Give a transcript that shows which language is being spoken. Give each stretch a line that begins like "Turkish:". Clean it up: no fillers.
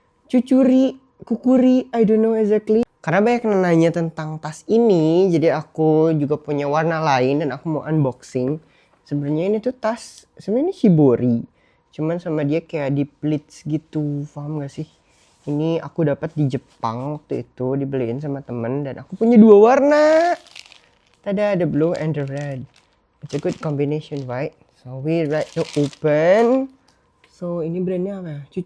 English: CUCURI, I don't know exactly.
Indonesian: Karena banyak yang nanya tentang tas ini, jadi aku juga punya warna lain dan aku mau unboxing. Sebenarnya ini tuh tas, sebenarnya ini Shibori. Cuman sama dia kayak di pleats gitu, paham gak sih? Ini aku dapat di Jepang waktu itu, dibeliin sama temen dan aku punya 2 warna.
English: Tada, the blue and the red. It's a good combination, right? So we like to open. So
Indonesian: ini brandnya apa ya?